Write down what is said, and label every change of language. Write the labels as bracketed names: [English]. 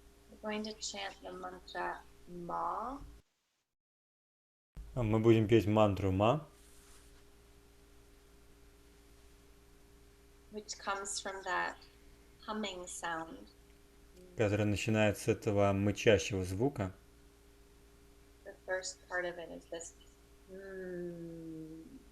[English] We're going to chant the mantra Ma, [Russian] Мы будем петь мантру Ма, [English] which comes from that humming sound. [Russian] которая начинается с этого мычащего звука. [English] The first part of it is this mm,